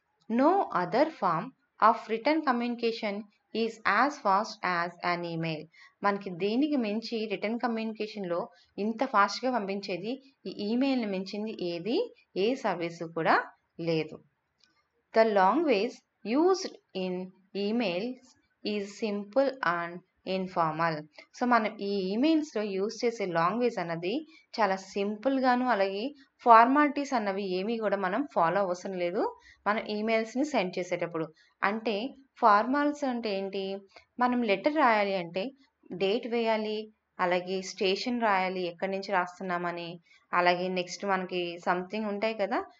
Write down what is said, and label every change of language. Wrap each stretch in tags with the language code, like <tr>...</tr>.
<en>No other form of return communication is as fast as an email.</en> <te>మనకి దీనికి మించి return కమ్యూనికేషన్లో ఇంత ఫాస్ట్గా పంపించేది ఈ ఈమెయిల్ని మించింది ఏ సర్వీసు కూడా లేదు.</te> <en>The language used in emails is simple and informal.</en> <te>So మనం ఈ ఈమెయిల్స్లో యూజ్ చేసే లాంగ్వేజ్ అన్నది చాలా సింపుల్గాను, అలాగే ఫార్మాలిటీస్ అన్నవి ఏమీ కూడా మనం ఫాలో అవసరం లేదు మనం ఈమెయిల్స్ని సెండ్ చేసేటప్పుడు. అంటే ఫార్మాల్స్ అంటే ఏంటి? మనం లెటర్ రాయాలి అంటే డేట్ వేయాలి, అలాగే స్టేషన్ రాయాలి, ఎక్కడి నుంచి రాస్తున్నామని, అలాగే నెక్స్ట్ మనకి సంథింగ్ ఉంటాయి కదా!</te>